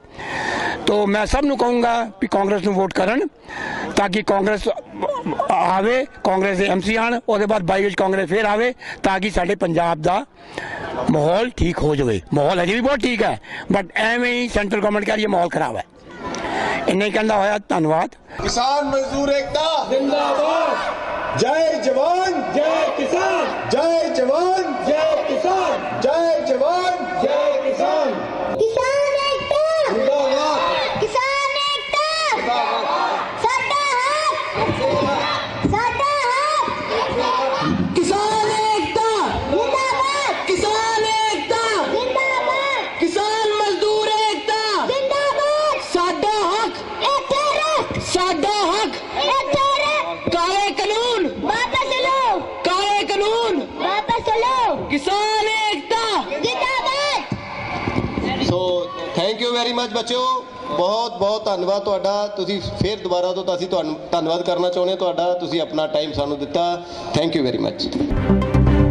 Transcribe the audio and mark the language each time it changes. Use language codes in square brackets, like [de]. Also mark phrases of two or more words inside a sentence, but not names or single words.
[pa] ਤਾਂ ਮੈਂ ਸਭ ਨੂੰ ਕਹਾਂਗਾ ਭੀ ਕਾਂਗਰਸ ਨੂੰ ਵੋਟ ਕਰਨ ਤਾਂਕਿ ਕਾਂਗਰਸ ਆਵੇ, ਕਾਂਗਰਸ ਕੇ MC ਆਣ, ਉਸਕੇ ਬਾਅਦ 22 ਕਾਂਗਰਸ ਫਿਰ ਆਵੇ ਤਾਂਕਿ ਸਾਡੇ ਪੰਜਾਬ ਦਾ ਮਾਹੌਲ ਠੀਕ ਹੋ ਜਾਏ। ਮਾਹੌਲ ਅਜੇ ਭੀ ਬਹੁਤ ਠੀਕ ਹੈ ਬਟ ਐਵੇਂ ਹੀ [en] central government [pa] ਕਹਿ ਰਹੀ ਹੈ ਮਾਹੌਲ ਖਰਾਬ ਹੈ। ਇੰਨਾ ਹੀ ਕਹਿਣਾ ਹੋਇਆ। ਧੰਨਵਾਦ। [hi] किसान मजदूर एकता जिंदाबाद। जय जवान जय किसान, जय जवान जय किसान, जय जवान जय किसान। किसान एकता जिंदाबाद, किसान एकता जिंदाबाद। [pa] ਸਾਡਾ ਹੱਕ, ਸਾਡਾ ਹੱਕ। [hi] किसान एकता जिंदाबाद, किसान एकता जिंदाबाद, किसान मजदूर एकता जिंदाबाद। [pa] ਸਾਡਾ ਹੱਕ, ਇੱਥੇ ਰੱਖ, ਸਾਡਾ ਹੱਕ। ਇੱਥੇ ਰੱਖ। [hi] काले कानून वापस लो, काले कानून वापस लो। किसान एकता जिंदाबाद। [en] So thank you very much बच्चों। [pa] ਬਹੁਤ ਬਹੁਤ ਧੰਨਵਾਦ ਤੁਹਾਡਾ। ਤੁਸੀਂ ਫਿਰ ਦੁਬਾਰਾ ਤੋਂ ਅਸੀਂ ਤੁਹਾਨੂੰ ਧੰਨਵਾਦ ਕਰਨਾ ਚਾਹੁੰਦੇ ਹਾਂ ਤੁਹਾਡਾ, ਤੁਸੀਂ ਆਪਣਾ ਟਾਈਮ ਸਾਨੂੰ ਦਿੱਤਾ। [en] Thank you very much.